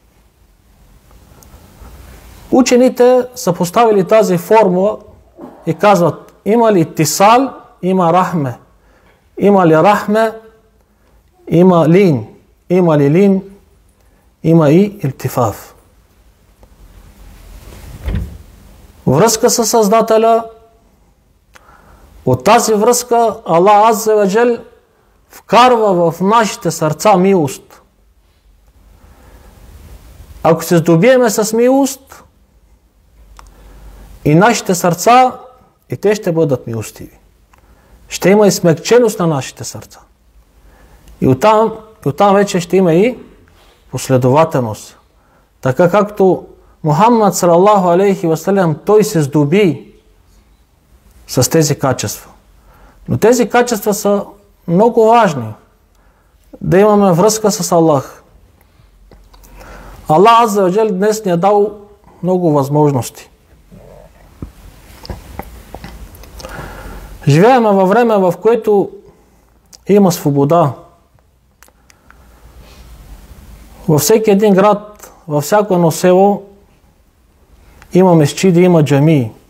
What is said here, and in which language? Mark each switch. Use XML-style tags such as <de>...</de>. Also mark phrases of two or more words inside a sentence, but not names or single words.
<bg>Учените са поставили тази формула и казват: има ли тисал, има рахме. Има ли рахме, има лин. Има ли лин, има и илтифаф. Връзка със Създателя. От тази връзка Аллах</bg> <ar>عز وجل</ar> <bg>вкарва в нашите сърца милост. Ако се здобиеме с милост, и нашите сърца, и те ще бъдат милостиви. Ще има и смекченост на нашите сърца. И оттам вече ще има и последователност. Така както Мухаммад</bg> <ar>صلى الله عليه وسلم,</ar> <bg>той се здоби с тези качества. Но тези качества са много важни. Да имаме връзка с Аллах. Аллах</bg> <ar>عز وجل</ar> <bg>днес ни е дал много възможности. Живеем във време, в което има свобода. Във всеки един град, във всяко едно село има месчиди, има джамии.</bg>